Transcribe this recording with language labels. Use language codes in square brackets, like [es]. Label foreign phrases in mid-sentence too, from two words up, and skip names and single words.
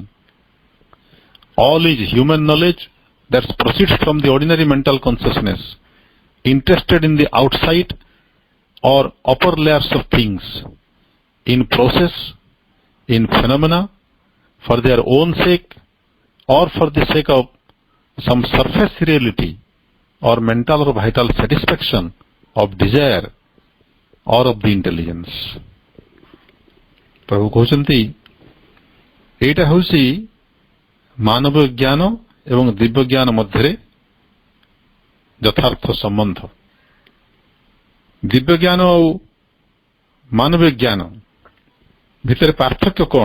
[en] All is human knowledge that proceeds from the ordinary mental consciousness, interested in the outside or upper layers of things, in process, in phenomena, for their own sake or for the sake of some surface reality or mental or vital satisfaction of desire or of the intelligence. [or] ପ୍ରଭୁ କହୁଛନ୍ତି ଏଇଟା ହେଉଛି ମାନବ ଜ୍ଞାନ ଏବଂ ଦିବ୍ୟ ଜ୍ଞାନ ମଧ୍ୟରେ ଯଥାର୍ଥ ସମ୍ବନ୍ଧ। ଦିବ୍ୟ ଜ୍ଞାନ ଆଉ ମାନବୀୟ ଜ୍ଞାନ ଭିତରେ ପାର୍ଥକ୍ୟ କ'ଣ?